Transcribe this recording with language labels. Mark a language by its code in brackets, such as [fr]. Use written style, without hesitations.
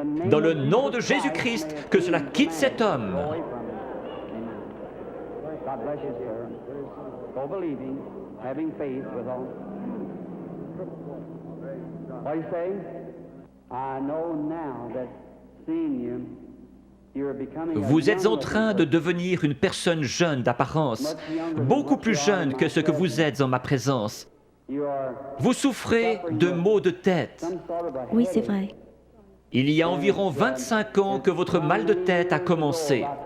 [fr] Dans le nom de Jésus-Christ, que cela quitte cet homme. [en] God bless you, sir. For believing, having faith with all. What do you say? I know now that seeing you, you're becoming a [fr] Vous êtes en [en] young [fr] train de devenir une personne jeune d'apparence, beaucoup plus jeune que ce que vous êtes en ma présence. [en] You are [fr] Vous souffrez de maux de tête. [en] some sort of a [fr] Oui, c'est vrai. Il y a environ 25 ans que votre mal de tête a commencé.